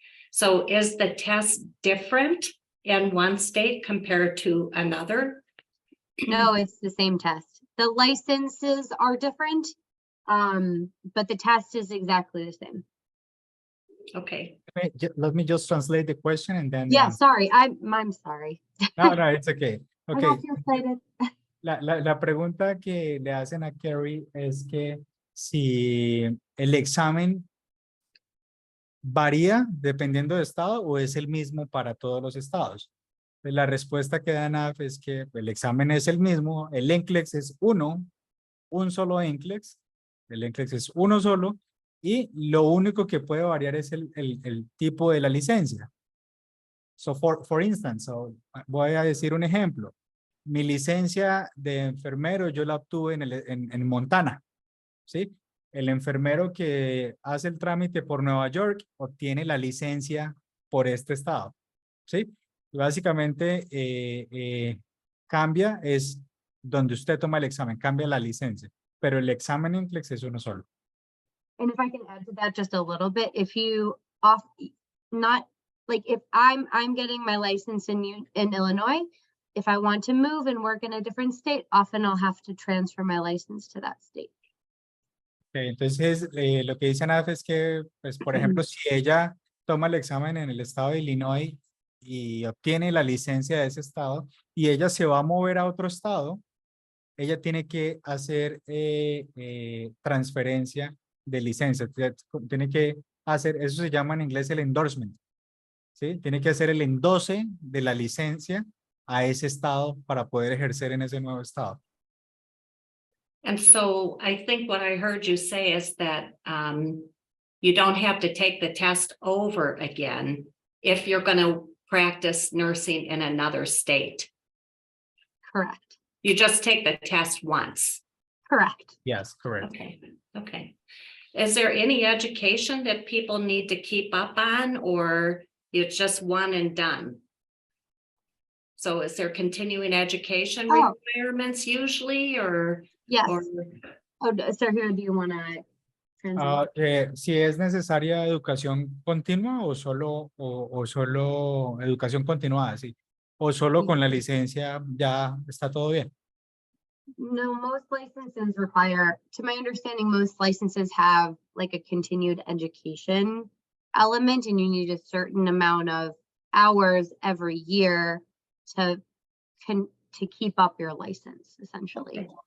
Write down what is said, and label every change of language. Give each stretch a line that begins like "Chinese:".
English: So is the test different in one state compared to another? No, it's the same test. The licenses are different, but the test is exactly the same. Okay. Let me just translate the question and then. Yeah, sorry. I'm sorry. No, it's okay. I Okay. got too excited.
Spanish: La pregunta que le hacen a Carrie es que si el examen varía dependiendo de estado o es el mismo para todos los estados. Pues la respuesta que da NAF es que el examen es el mismo, el NCLEX es un solo NCLEX, el NCLEX es uno solo, y lo único que puede variar es el tipo de la licencia.
English: So for instance,
Spanish: voy a decir un ejemplo. Mi licencia de enfermero yo la obtuve en Montana, ¿sí? El enfermero que hace el trámite por Nueva York obtiene la licencia por este estado, ¿sí? Y básicamente cambia es donde usted toma el examen, cambia la licencia, pero el examen en NCLEX es uno solo.
English: And if I can add to that just a little bit, if you if I'm getting my license in Illinois, if I want to move and work in a different state, often I'll have to transfer my license to that state.
Spanish: Okay, entonces, lo que dice Ana es que, pues, por ejemplo, si ella toma el examen en el estado de Illinois y obtiene la licencia de ese estado y ella se va a mover a otro estado, ella tiene que hacer transferencia de licencia. Tiene que hacer, eso se llama en inglés el endorsement, ¿sí? Tiene que hacer el endose de la licencia a ese estado para poder ejercer en ese nuevo estado.
English: And so I think what I heard you say is that you don't have to take the test over again if you're going to practice nursing in another state. Correct. You just take the test once. Correct. Yes, correct. Okay, okay. Is there any education that people need to keep up on, or it's just one and done? So is there continuing education Oh. requirements usually, or? Yes. or- Oh, sir, here, do you want to translate?
Spanish: Si es necesaria educación continua o solo educación continuada, sí. O solo con la licencia ya está todo bien.
English: No, most licenses require, to my understanding, most licenses have like a continued education element, and you need a certain amount of hours every year to keep up your license, essentially.